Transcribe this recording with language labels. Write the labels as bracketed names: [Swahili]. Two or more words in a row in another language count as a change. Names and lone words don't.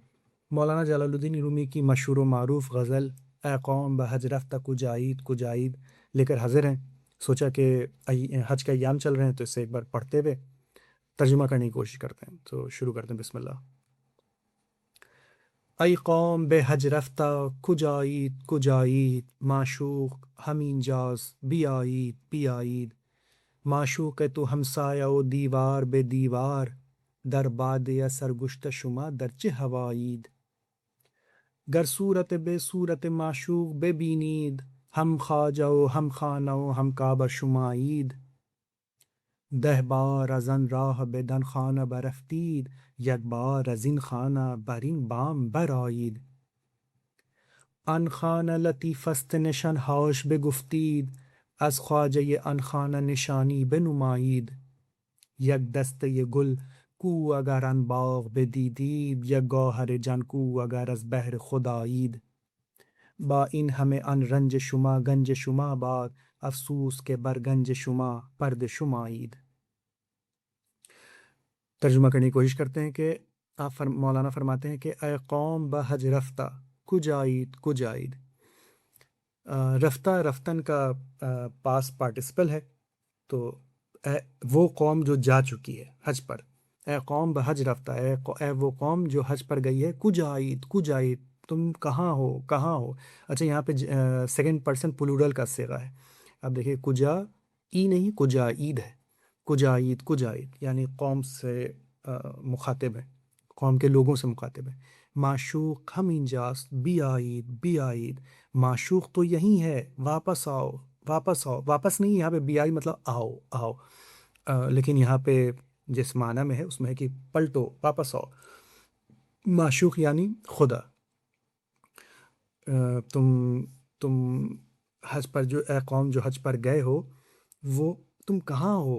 [Urdu] مولانا جلال الدین رومی کی مشہور و معروف غزل [Persian] اے قوم بحج رفتہ کجائید کجائید [Urdu] لے کر حاضر ہیں۔ سوچا کہ حج کا ایام چل رہے ہیں تو اسے ایک بار پڑھتے ہوئے ترجمہ کرنے کی کوشش کرتے ہیں، تو شروع کرتے ہیں۔ بسم اللہ۔ [Persian] ای قوم بے حج رفتہ کجائید کجائید، معشوق ہمین جاز بیایید بیایید، معشوق تو ہمسایہ و دیوار بے دیوار، در باد یا سرگشتہ شما در چه ہوایید، گر صورت بے صورت معشوق ببینید، ہم خواجہ و ہم خانہ و ہم کعبہ شمایید، 10 بار از آن راه بدان خانه برفتید، یک بار از این خانه بر این بام برآیید، آن خانه لطیف است نشانهاش بگفتید، از خواجه آن خانه نشانی بنمایید، یک دسته گل کو اگر آن باغ بدیدید، یک گوهر جان کو اگر از بحر خدایید، با این همه آن رنج شما گنج شما باد، افسوس کہ بر گنج شما پرد شمایید۔ [Urdu] ترجمہ کرنے کی کوشش کرتے ہیں کہ مولانا فرماتے ہیں کہ [Persian] اے قوم بحج رفتہ کجائید کجائید۔ [Urdu] رفتہ رفتن کا [English] past participle [Urdu] ہے، تو وہ قوم جو جا چکی ہے حج پر، [Persian] اے قوم بحج رفتہ، [Urdu] اے وہ قوم جو حج پر گئی ہے، [Persian] کجائید کجائید، [Urdu] تم کہاں ہو کہاں ہو۔ اچھا، یہاں پہ [English] second person plural [Urdu] کا صیغہ ہے۔ اب دیکھیے، [Persian] کجا ای [Urdu] نہیں، کجائید ہے، [Persian] کجائید کجائید [Urdu] یعنی قوم سے مخاطب ہے، قوم کے لوگوں سے مخاطب ہے۔ [Persian] معشوق ہم انجاز بیایید بیایید، [Urdu] معشوق تو یہی ہے، واپس آؤ واپس آؤ، واپس نہیں، یہاں پہ بیائی مطلب آؤ آؤ، لیکن یہاں پہ جس معنی میں ہے اس میں ہے کہ پلٹو، واپس آؤ۔ معشوق یعنی خدا۔ تم حج پر جو، اے قوم جو حج پر گئے ہو، وہ تم کہاں ہو؟